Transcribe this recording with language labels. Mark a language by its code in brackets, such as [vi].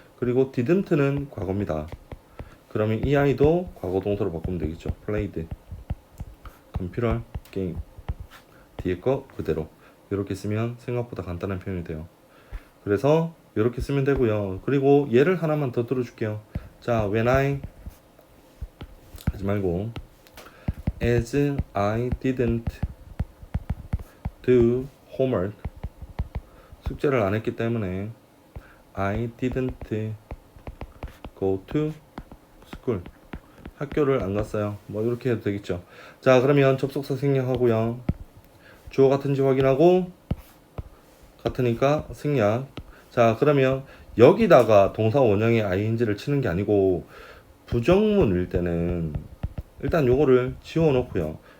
[ko] 그리고 didn't는 과거입니다. 그러면 이 아이도 과거 동사로 바꾸면 되겠죠. played 컴퓨터 게임 뒤에 거 그대로 이렇게 쓰면 생각보다 간단한 표현이 돼요. 그래서 이렇게 쓰면 되고요. 그리고 예를 하나만 더 들어줄게요. [en] 자, when I [ko] 하지 말고 [en] as I didn't do homework [ko] 숙제를 안 했기 때문에 [en] I didn't go to school [ko] 학교를 안 갔어요. 뭐 이렇게 해도 되겠죠. 자, 그러면 접속사 생략하고요. 주어 같은지 확인하고 같으니까 생략. 자, 그러면 여기다가 동사 원형의 ing를 치는 게 아니고 부정문일 때는 일단 요거를 지워놓고요.